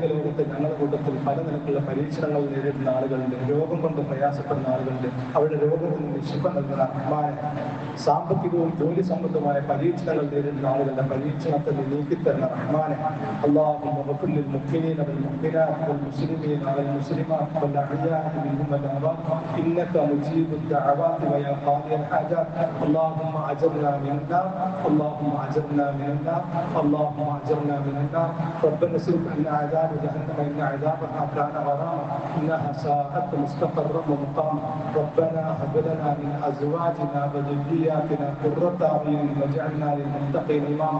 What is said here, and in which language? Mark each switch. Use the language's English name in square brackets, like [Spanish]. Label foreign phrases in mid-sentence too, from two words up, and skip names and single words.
[Malayalam] ലോകത്ത് ഞങ്ങളുടെ കൂട്ടത്തിൽ പല നിലക്കുള്ള പരീക്ഷണങ്ങൾ നേരിടുന്ന ആളുകളുണ്ട്, രോഗം കൊണ്ട് പ്രയാസപ്പെടുന്ന ആളുകളുണ്ട്, അവരുടെ രോഗത്തിൽ നിന്ന് ശിഫ നൽകുന്ന റഹ്മാനെ, സാമ്പത്തികവും ജോലി സംബന്ധമായ പരീക്ഷണങ്ങൾ നേരിടുന്ന ആളുകളുടെ പരീക്ഷണത്തെ നീക്കിത്തരുന്ന റഹ്മാനെ, [Arabic] اللهم اغفر للمؤمنين والمؤمنات والمسلمين والمسلمات والأحياء منهم والأموات إنك مجيب الدعوات ويا قاضي الحاجات. اللهم اجرنا من النار، اللهم اجرنا من النار، اللهم اجرنا من النار. ربنا اصرف عنا عذاب جهنم ان عذابها كان غراما انها ساءت مستقرا ومقاما. ربنا هب لنا من ازواجنا وذرياتنا قرة اعين واجعلنا للمتقين اماما.